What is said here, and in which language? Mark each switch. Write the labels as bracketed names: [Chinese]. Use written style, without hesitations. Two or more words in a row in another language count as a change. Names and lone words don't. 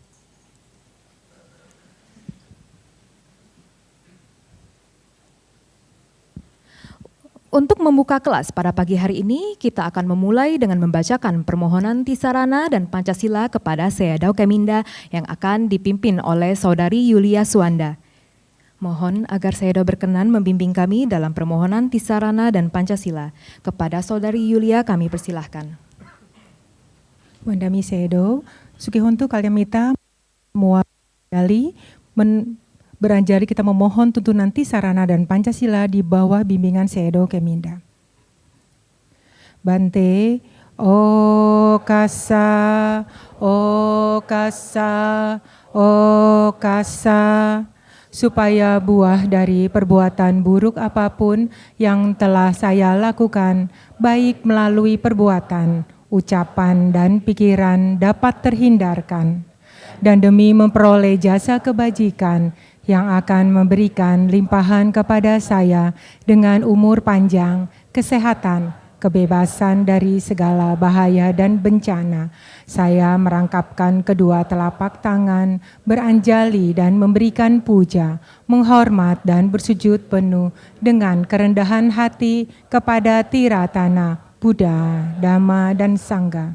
[Indonesian] Untuk membuka kelas pada pagi hari ini, kita akan memulai dengan membacakan permohonan Tisarana dan Pancasila kepada Seado Keminda yang akan dipimpin oleh Saudari Yulia Suanda. Mohon agar Seado berkenan membimbing kami dalam permohonan Tisarana dan Pancasila. Kepada Saudari Yulia kami persilahkan. [Pali] Wandami Seado, Sukihontu kalanamita [Indonesian] muali beranjali kita memohon tuntunan Tisarana dan Pancasila di bawah bimbingan Seado Keminda. [Pali] Bante, okasa, okasa, okasa, [Indonesian] supaya buah dari perbuatan buruk apapun yang telah saya lakukan, baik melalui perbuatan, ucapan, dan pikiran dapat terhindarkan. Dan demi memperoleh jasa kebajikan yang akan memberikan limpahan kepada saya dengan umur panjang, kesehatan, kebebasan dari segala bahaya dan bencana, saya merangkapkan kedua telapak tangan, beranjali dan memberikan puja, menghormat dan bersujud penuh dengan kerendahan hati kepada Tiratana, Buddha, Dhamma, dan Sangha.